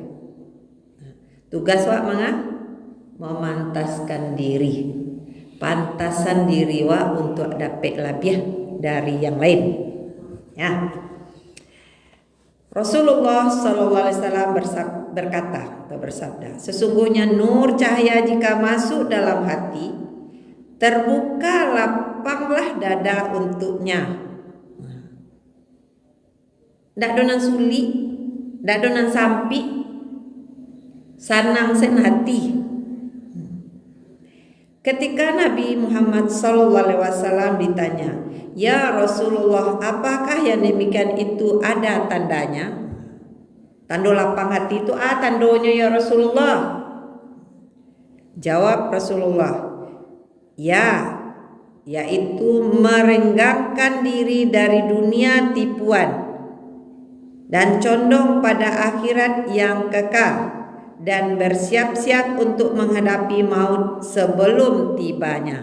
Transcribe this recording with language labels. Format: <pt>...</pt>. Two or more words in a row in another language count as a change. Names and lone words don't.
<min>Tugas wak manga memantaskan diri, pantasan diri wak untuk dapat labiah dari yang lain. Ya.</min> <id>Rasulullah</id> <ar>صلى الله عليه وسلم</ar> <id>berkata atau bersabda, sesungguhnya nur cahaya jika masuk dalam hati, terbuka lapanglah dada untuknya.</id> <min>Ndak donan suli, ndak donan sampi, sanang sen hati.</min> <id>Ketika Nabi Muhammad SAW ditanya,</id> <ar>"يا رسول الله,</ar> <id>apakah yang demikian itu ada tandanya?"</id> <min>Tanda lapang hati itu tandonya</min> <ar>يا رسول الله.</ar> <id>Jawab Rasulullah, "Ya, yaitu merenggangkan diri dari dunia tipuan dan condong pada akhirat yang kekal dan bersiap-siap untuk menghadapi maut sebelum tibanya."</id>